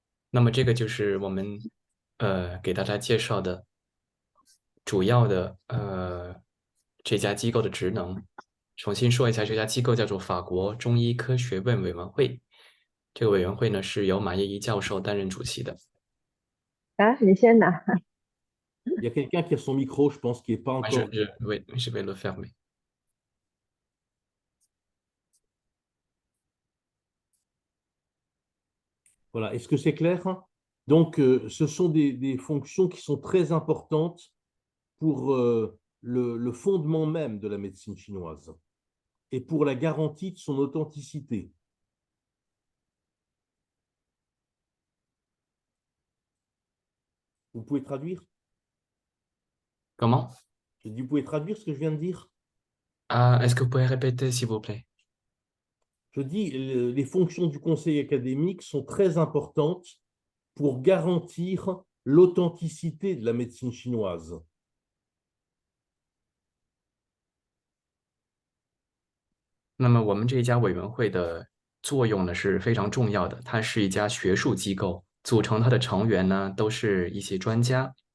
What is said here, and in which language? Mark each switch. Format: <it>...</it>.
<zh>那么这个就是我们给大家介绍的主要的这家机构的职能。重新说一下，这家机构叫做法国中医科学问委员会。这个委员会呢是由马叶一教授担任主席的。啊，你先拿。</zh> <fr>Il y a quelqu'un qui a son micro, je pense, qui n'est pas encore. Oui, je vais le fermer. Voilà, est-ce que c'est clair? Donc, ce sont des fonctions qui sont très importantes pour le fondement même de la médecine chinoise et pour la garantie de son authenticité. Vous pouvez traduire? Comment? Je dis, vous pouvez traduire ce que je viens de dire? Est-ce que vous pouvez répéter, s'il vous plaît? Je dis, les fonctions du conseil académique sont très importantes pour garantir l'authenticité de la médecine chinoise.</fr> <zh>那么我们这一家委员会的作用呢是非常重要的，它是一家学术机构，组成它的成员呢都是一些专家。</zh>